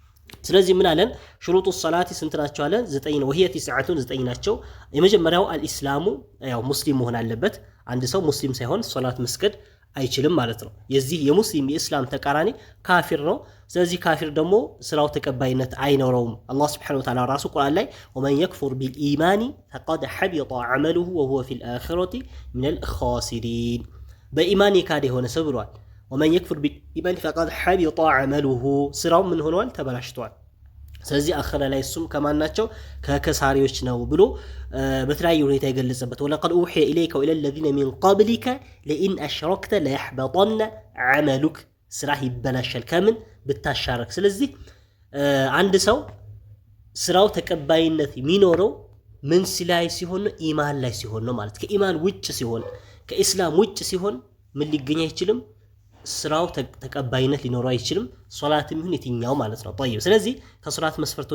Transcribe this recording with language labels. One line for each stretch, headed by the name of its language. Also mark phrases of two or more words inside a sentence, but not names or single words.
Amharic: ስለዚህ ምን አለን ሽሩጡ ሰላቲ ስንት ናቸው አለ 9 ነው ወህየ 9 ናቸው የመጀመሪያው አልኢስላሙ ያው ሙስሊም መሆን አለበት አንድ ሰው ሙስሊም ሳይሆን ሶላት መስገድ አይችልም ማለት ነው የዚህ የሙስሊም የእስላም ተቃራኒ ካፊር ነው ስለዚህ ካፊር ደግሞ ስራው ተቀባይነት አይኖረውም አላህ
Arabic: سبحانه وتعالى
Amharic: ራሱ ቁርአን ላይ
Arabic: ومن يكفر بالإيمان فقد حبط عمله وهو في الآخرة من الخاسرين
Amharic: በኢማን የካደ የሆነ ሰው ብሏል
Arabic: ومن يكفر بالإيمان فقد حبط عمله
Amharic: ስራው ምን ሆኗል ተበላሽቷል ስለዚህ አኺራ ላይ እሱም ከማን ናቸው ከከሳሪዎች ነው ብሎ በተለያየ ሁኔታ የገለጸበት
Arabic: ولقد أوحي إليك وإلى الذين من قبلك لئن أشركت ليحبطن عملك
Amharic: ስራህ ይበላሻል ከምን ብታሻረክ ስለዚህ አንድ ሰው ስራው ተቀባይነት የሚኖረው ምን ሲላይ ሲሆን ኢማን ላይ ሲሆን ነው ማለት ከኢማን ውጭ ሲሆን ከኢስላም ውጭ ሲሆን ምን ሊገኝ አይችልም ስራው ተቀባይነት ሊኖረው አይችልም ሶላትም ይሁን የትኛው ማለት ነው طيب ስለዚህ ከሶላት መስፈርቶች